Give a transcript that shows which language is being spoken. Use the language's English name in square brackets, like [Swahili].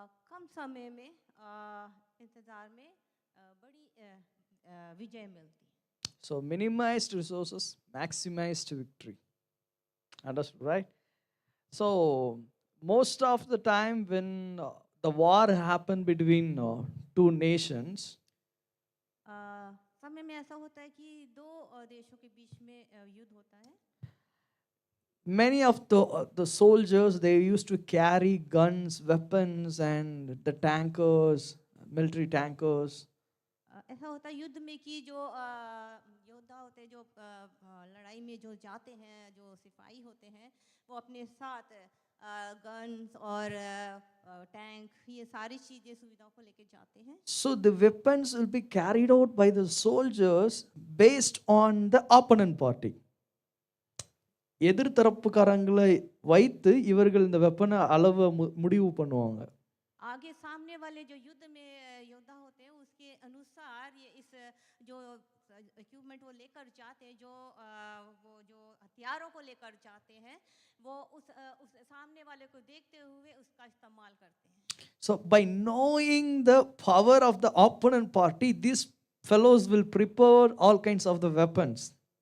[Hindi] कम समय में इंतजार में बड़ी विजय मिलती है. [English] So minimized resources, maximized victory. Understood, right? So most of the time when the war happened between two nations, [Hindi] समय में ऐसा होता है कि दो देशों के बीच में युद्ध होता है. [English] many of the soldiers, they used to carry guns, weapons, and the tankers, military tankers. [Hindi] ऐसा होता है युद्ध में कि जो योद्धा होते हैं, जो लड़ाई में जो जाते हैं, जो सिपाही होते हैं, वो अपने साथ गन्स और टैंक, ये सारी चीजें सुविधाओं को लेके जाते हैं. [English] So the weapons will be carried out by the soldiers based on the opponent party. [Tamil] எதிர்த்தரப்புக்காரங்களை வைத்து இவர்கள் இந்த வெப்பனை அளவை முடிவு பண்ணுவாங்க. [Hindi] आगे सामने वाले जो युद्ध में योद्धा होते हैं, उसके अनुसार ये इस जो इक्विपमेंट वो लेकर जाते हैं, वो जो हथियारों को लेकर जाते हैं, वो उस सामने वाले को देखते हुए उसका इस्तेमाल करते हैं. [English] So by knowing the power of the opponent party, these fellows will prepare all kinds of the weapons.